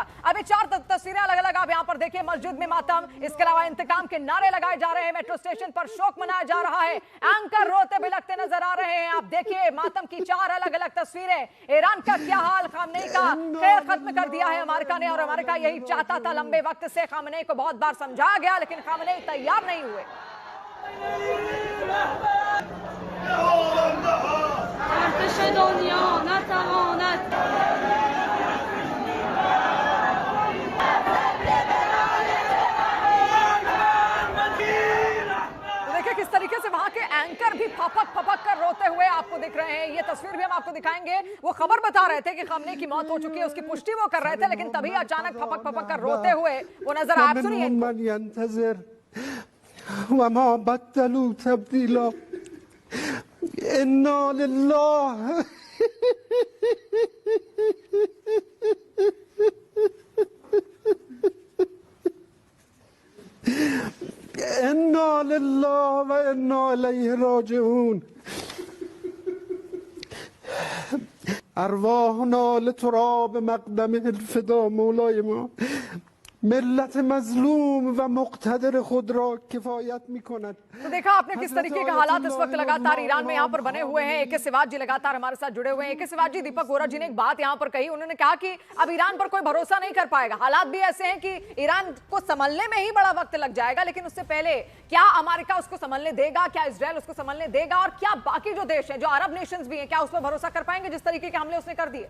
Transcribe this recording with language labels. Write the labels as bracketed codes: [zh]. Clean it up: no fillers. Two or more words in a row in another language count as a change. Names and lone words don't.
[hi] अभी चार तस्वीरें अलग अलग आप यहाँ पर देखिए, मस्जिद में मातम, इसके अलावा इंतकाम के नारे लगाए जा रहे हैं, मेट्रो स्टेशन पर शोक मनाया जा रहा है, एंकर रोते बिलखते नजर आ रहे हैं। आप देखिए मातम की चार अलग अलग तस्वीरें। ईरान का क्या हाल, खामनेई का खेल खत्म कर दिया है अमेरिका ने, और अमेरिका यही चाहता था लंबे वक्त से। खामनेई को बहुत बार समझाया गया लेकिन खामनेई तैयार नहीं हुए। [fa] ارتش دنیا نتواند [hi] किस तरीके से वहां के एंकर भी फपक कर रोते हुए आपको दिख रहे हैं। ये तस्वीर भी हम आपको दिखाएंगे। वो खबर बता रहे थे कि खामनेई की मौत हो चुकी है, उसकी पुष्टि वो कर रहे थे, लेकिन तभी अचानक फपक कर रोते हुए वो नजर आप सुनिए। [ar] وما بدلوا تبديلا إنا لله إنا لله وإنا إليه راجعون أرواحنا لتراب مقدمه الفدا [fa] مولای ما ملت مظلوم و مقتدر خود را کفایت می‌کند। [hi] तो देखा आपने किस तरीके के हालात इस वक्त लगातार ईरान में यहाँ पर बने हुए हैं। AK सिवाज जी लगातार हमारे साथ जुड़े हुए हैं। AK सिवाज जी, दीपक वोरा जी ने एक बात यहाँ पर कही, उन्होंने कहा कि अब ईरान पर कोई भरोसा नहीं कर पाएगा। हालात भी ऐसे हैं कि ईरान को संभलने में ही बड़ा वक्त लग जाएगा, लेकिन उससे पहले क्या अमेरिका उसको संभलने देगा, क्या इजराइल उसको संभलने देगा, और क्या बाकी जो देश हैं, जो अरब नेशंस भी हैं, क्या उस पर भरोसा कर पाएंगे जिस तरीके के हमले उसने कर दिए?